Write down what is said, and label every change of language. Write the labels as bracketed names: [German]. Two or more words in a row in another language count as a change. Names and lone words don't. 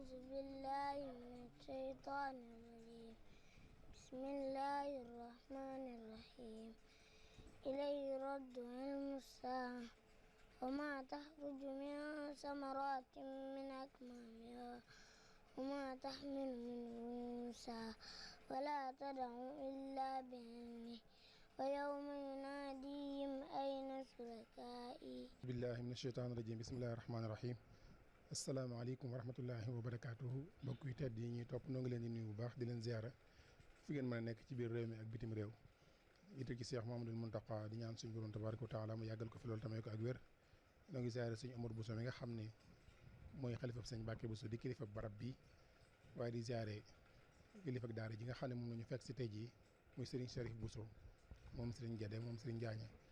[Arabic] بالله من الشيطان الرجيم بسم الله الرحمن الرحيم إليه رد علم الساعة وما تخرج من ثمرات من أكمامها وما تحمل من أنثى ولا تدع إلا بعلمه ويوم يناديهم أين شركائي بالله من الشيطان الرجيم بسم الله الرحمن الرحيم السلام عليكم ورحمة الله وبركاته [Wolof] mbokk yu tedd yi ñuy topp noo ngi leen di nuyu bu baax di leen ziara fi ngeen mën a nekk ci biir réew mi ak bitim réew itte ci Cheikh Mouhamadoul Mountakha di ñaan suñu borom [Arabic] تبارك وتعالى [Wolof] mu yàggal ko fi loolu tamay ko ak wér noo ngi ziara suñu Omar Bousso mi nga xam ne mooy xalifab sëñ Mbàkke Bousso di kilifa barab bi waaye di ziare kilifa daara ji nga xam ne moom la ñu fekk si tey jii muy Serigne Cherif Bousso moom Serigne Guédé moom Serigne Njaañe